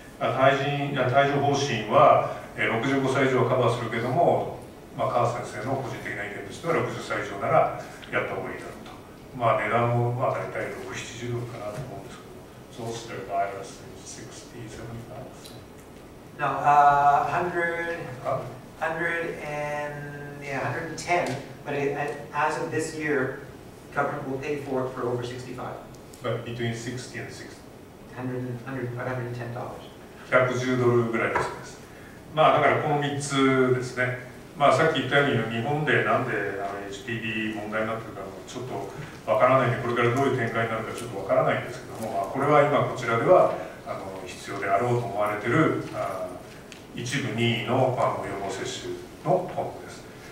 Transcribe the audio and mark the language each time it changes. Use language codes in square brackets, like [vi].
[ja] 帯状疱疹は、65歳以上はカバーするけども、まあ、川先生の個人的な意見としては、60歳以上ならやった方がいいだろうと。まあ、値段もまあ大体6、70ドルかなと思うんですけど、 [en] Zoster virus is 60, 70 No, 110, but as of this year, government will pay for it for over 65. But between 60 and 60. $110. [ja] 110ドルぐらいだそうです。まあだからこの3つですね。まあさっき言ったように日本でなんでHPV 問題になってるかちょっとわからないんで、これからどういう展開になるかちょっとわからないんですけども、これは今こちらでは必要であろうと思われている一部任意の予防接種の本です。